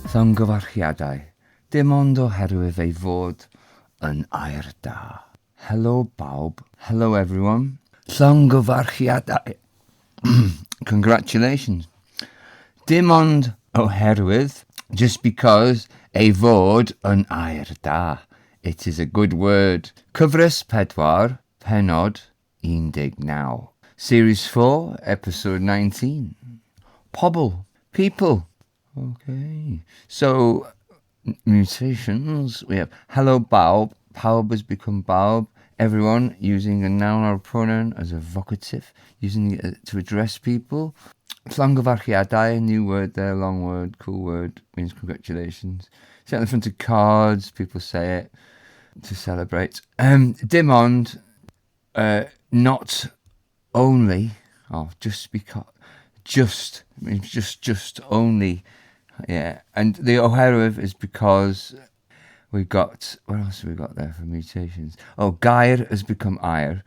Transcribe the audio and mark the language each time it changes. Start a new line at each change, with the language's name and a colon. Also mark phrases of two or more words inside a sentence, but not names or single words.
Welsh: Llongyfarchiadau, dim ond oherwydd ei fod yn air da.
English: Hello, Bob. Hello, everyone.
Welsh: Llongyfarchiadau.
English: Congratulations.
Welsh: Dim ond oherwydd,
English: just because,
Welsh: ei fod yn air da.
English: It is a good word.
Welsh: Cyfres 4, pennod 19.
English: Series 4, episode 19. Pobl, people. Okay. So, mutations. We have hello, Bob. Bob has become Bob. Everyone using a noun or a pronoun as a vocative, using it to address people. Llongyfarchiadau, new word there, long word, cool word, means congratulations. Set in the front of cards, people say it to celebrate.
Welsh: Dim ond,
English: not only, just because, just, it means just only, yeah. And the oherwydd is because we've got, what else have we got there for mutations? Gair has become air.